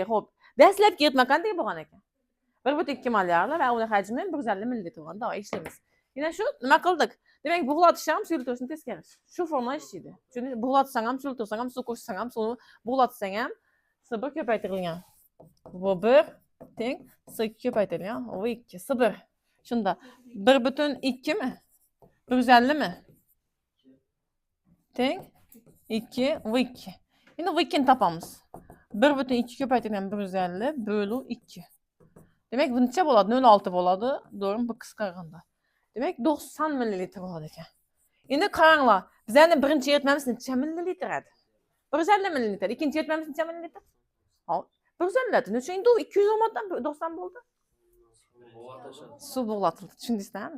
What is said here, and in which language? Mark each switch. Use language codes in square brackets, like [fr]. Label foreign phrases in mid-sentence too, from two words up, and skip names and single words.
[uz] Xo'p, dastlabki eritma qanday bo'lgan ekan? 1,2 molyarli va uni hajmi 150 millilitr bo'lgan. Davay ishlaymiz. Yana shu nima qildik? Demak, bug'latish ham suyultirishni teskarish. Shu formula ishlaydi. Chunki bug'latsang ham, suyultirsang ham, suv qo'shsang ham, suvni bug'latsang ham S1 ko'paytirilgan. V1 teng S2 ko'paytirilgan V2. S1. Shunda 1,2 mi? 150 mi? Teng 2 V2. Endi V2 ni topamiz. 1,2 ko'paytirilgan 150 bölü 2. Demek bu necha bo'ladi? 0,6 bo'ladi. To'g'rimi? Bu qisqarganda. Demek 90 millilitr bo'ladi ekan. Endi qaranglar, bizning birinchi eritmamiz necha millilitr edi? 150 millilitr. Ikkinchi eritmamiz necha millilitr? Hop, 150 edi. Necha endi 200 olmadan 90 bo'ldi. Suv bug'latildi. Tushundingizmi?